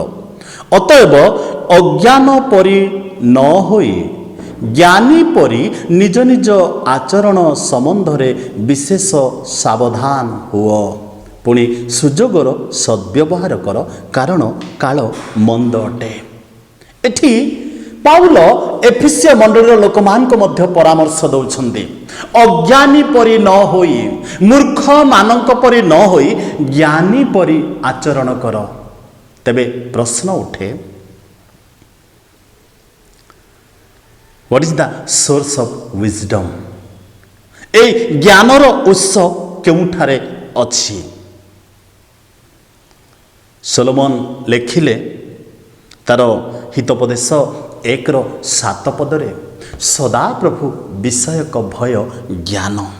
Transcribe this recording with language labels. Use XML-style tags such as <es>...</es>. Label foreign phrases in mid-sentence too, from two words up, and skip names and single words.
<or>ଅତଏବ ଅଜ୍ଞାନ ପରି ନ ହୋଇ ଜ୍ଞାନୀ ପରି ନିଜ ନିଜ ଆଚରଣ ସମ୍ବନ୍ଧରେ ବିଶେଷ ସାବଧାନ ହୁଅ, ପୁଣି ସୁଯୋଗର ସଦ୍ବ୍ୟବହାର କର, କାରଣ କାଳ ମନ୍ଦ ଅଟେ। ଏଠି ପାଉଲ ଏଫେସୀୟ ମଣ୍ଡଳୀର ଲୋକମାନଙ୍କୁ ମଧ୍ୟ ପରାମର୍ଶ ଦେଉଛନ୍ତି, ଅଜ୍ଞାନୀ ପରି ନ ହୋଇ, ମୂର୍ଖମାନଙ୍କ ପରି ନ ହୋଇ ଜ୍ଞାନୀ ପରି ଆଚରଣ କର। ତେବେ ପ୍ରଶ୍ନ ଉଠେ,</or> <en>What is the source of wisdom?</en> <or>এই ଜ୍ଞାନର ଉତ୍ସ କେଉଁଠାରେ ଅଛି? ସୋଲୋମନ ଲେଖିଲେ ତାର ହିତୋପଦେଶ 1:7 ପଦରେ, ସଦାପ୍ରଭୁ ବିଷୟକ ଭୟ ଜ୍ଞାନ।</or>